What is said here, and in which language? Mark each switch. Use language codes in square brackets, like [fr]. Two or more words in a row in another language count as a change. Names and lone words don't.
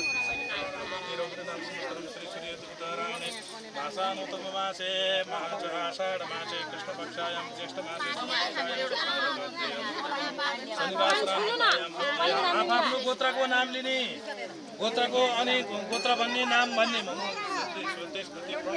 [sa] मासे आषाढ़ मासे कृष्ण पक्षायां ज्येष्ठ मासे [ne] आफ्नो गोत्रको नाम लिने, गोत्रको अनि गोत्र भन्ने नाम भन्ने स्मृति